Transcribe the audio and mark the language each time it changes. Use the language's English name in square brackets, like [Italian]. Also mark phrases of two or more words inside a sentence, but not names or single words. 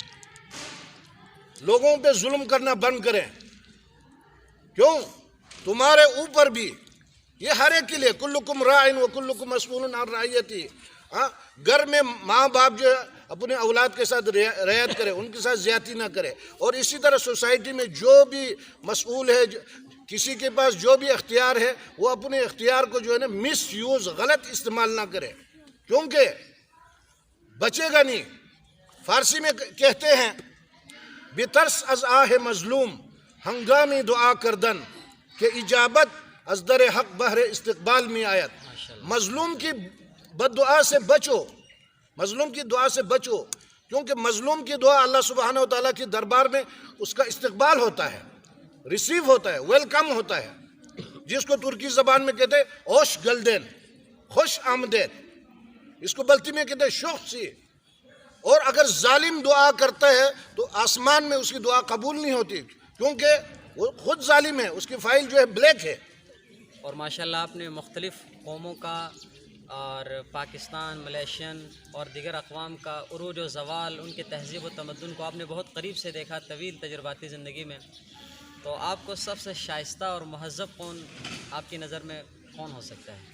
[Urdu] لوگوں پہ ظلم کرنا بند کریں کیوں تمہارے اوپر بھی یہ ہر ایک کے لیے [Arabic] کلکم راعٍ و کلکم مسئول عن رعیتی [Urdu] گھر میں ماں باپ جو اپنے اولاد کے ساتھ رعایت کرے ان کے ساتھ زیادتی نہ کرے اور اسی طرح سوسائٹی میں جو بھی مسئول ہے کسی کے پاس جو بھی اختیار ہے وہ اپنے اختیار کو جو ہے نا مس یوز غلط استعمال نہ کرے کیونکہ بچے گا نہیں فارسی میں کہتے ہیں [Persian] بترس از آہ مظلوم ہنگامی دعا کردن کہ اجابت از در حق بہر استقبال میں آیت [Urdu] مظلوم کی بد دعا سے بچو مظلوم کی دعا سے بچو کیونکہ مظلوم کی دعا [Arabic] اللہ سبحانہ و تعالیٰ [Urdu] کی دربار میں اس کا استقبال ہوتا ہے ریسیو ہوتا ہے ویلکم ہوتا ہے جس کو ترکی زبان میں کہتے ہیں [Turkish] hoş geldin [Persian] خوش آمدید [Urdu] اس کو بلتی میں کہتے ہیں [Balti] شوق سی [Urdu] اور اگر ظالم دعا کرتا ہے تو آسمان میں اس کی دعا قبول نہیں ہوتی کیونکہ وہ خود ظالم ہے اس کی فائل جو ہے بلیک ہے اور ماشاءاللہ آپ نے مختلف قوموں کا اور پاکستان ملیشین اور دیگر اقوام کا عروج و زوال ان کے تہذیب و تمدن کو آپ نے بہت قریب سے دیکھا طویل تجرباتی زندگی میں تو آپ کو سب سے شائستہ اور مہذب قوم آپ کی نظر میں کون ہو سکتا ہے؟